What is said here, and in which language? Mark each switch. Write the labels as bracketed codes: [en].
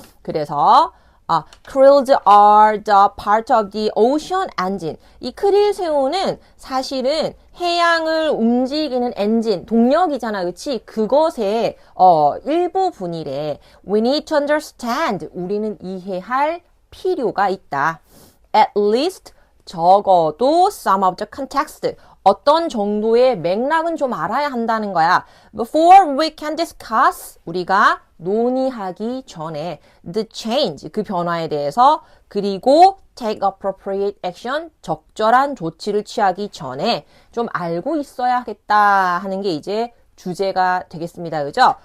[ko] 그래서 [en] krills are the part of the ocean engine. [ko] 이 크릴새우는 사실은 해양을 움직이는 엔진, 동력이잖아, 그치? 그것의 일부분이래. [en] We need to understand. [ko] 우리는 이해할 필요가 있다. [en] At least [ko] 적어도 [en] some of the context. [ko] 어떤 정도의 맥락은 좀 알아야 한다는 거야. [en] Before we can discuss. [ko] 우리가 논의하기 전에 [en] the change. [ko] 그 변화에 대해서 그리고 [en] take appropriate action. [ko] 적절한 조치를 취하기 전에 좀 알고 있어야겠다 하는 게 이제 주제가 되겠습니다. 그죠?